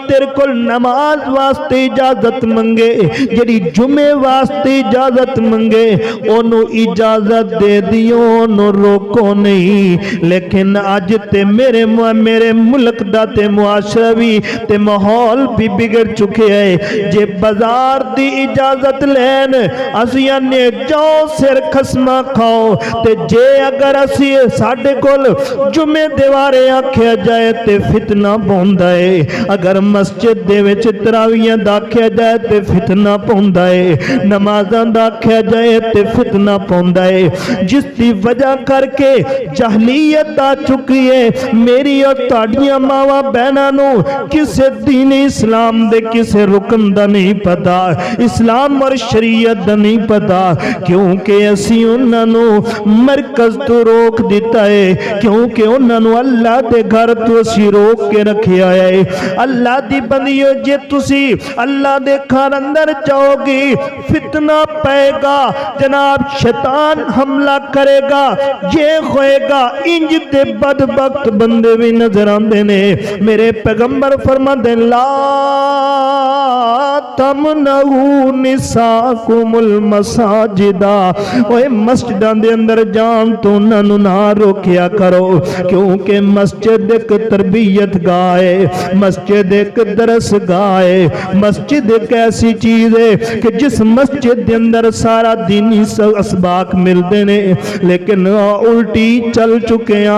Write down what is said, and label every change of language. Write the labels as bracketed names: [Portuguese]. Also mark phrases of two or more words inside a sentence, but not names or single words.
[Punjabi] تیرے کول نماز واسطے اجازت منگے جڑی جمعے واسطے اجازت منگے انہوں اجازت دے دیو انہوں روکو نہیں لیکن آج تے میرے ملک دا تے معاشرہ بھی تے ماحول بھی بگڑ چکے ہیں جے بازار دی اجازت لین اسیاں نے جاؤ سر خسمہ کھاؤ تے جے اگر اسی ساڑھے کول جمعے دیوارے آکھیا جائے تے فتنہ پوندا ہے، اگر مسجد دے وچ تراویحاں دا آکھیا جائے تے فتنہ پوندا ہے، نمازاں دا آکھیا جائے تے فتنہ پوندا ہے، جس دی وجہ کر کے جہلیت آ چکی ہے۔ میری اور تہاڈیاں ماواں بہناں نو کسے دین اسلام دے کسے رکن دا نہیں پتا، اسلام اور شریعت دا نہیں پتا، کیونکہ اسی انہاں نو مرکز تو روک دیتا ہے، کیونکہ انہاں نو اللہ دے گھر تو اسی روک کے رکھیا ہے۔ اللہ دی بندیو جے تسی اللہ دے گھر اندر جاؤ گی فتنہ پائے گا، جناب شیطان حملہ کرے گا، یہ ہوئے گا، انج دے بدبخت بندے بھی نظر آندے نے۔ [Urdu] میرے پیغمبر فرماتے ہیں [Arabic] لا تمنعوا نساءکم المساجد، [Punjabi] اوے مسجداں دے اندر جان تو انہاں نو نہ روکیا کرو، کیونکہ مسجد ایک تربیت گاہ ہے، مسجد ایک درس گاہ ہے، مسجد ایک ایسی چیز ہے کہ جس مسجد دے اندر سارا دینی اسباق ملتے نے، لیکن الٹی چل چکے ہیں۔